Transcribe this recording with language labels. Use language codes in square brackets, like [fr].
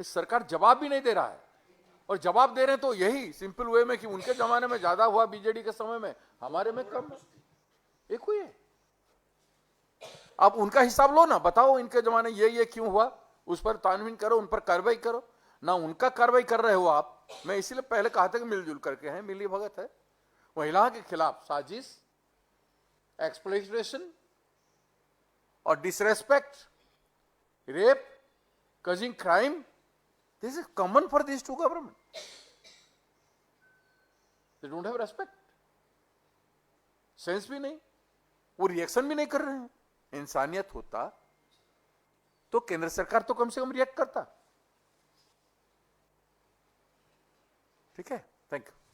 [hi] इस सरकार जवाब भी नहीं दे रहा है, और जवाब दे रहे हैं तो यही सिंपल वे में कि उनके जमाने में ज्यादा हुआ, बीजेडी के समय में, हमारे में कम एक हुई है। आप उनका हिसाब लो ना, बताओ इनके जमाने ये क्यों हुआ, उस पर तानवीन करो, उन पर कार्रवाई करो ना। उनका कार्रवाई कर रहे हो आप। मैं इसीलिए पहले कहा था कि मिलजुल करके हैं, मिली भगत है। महिलाओं के खिलाफ साजिश, एक्सप्लॉइटेशन और disrespect, rape, [en] causing crime, this is common for these two governments. They don't have respect, [hi] sense भी नहीं, वो रिएक्शन भी नहीं कर रहे हैं। इंसानियत होता तो केंद्र सरकार तो कम से कम रिएक्ट करता। ठीक है, थैंक यू।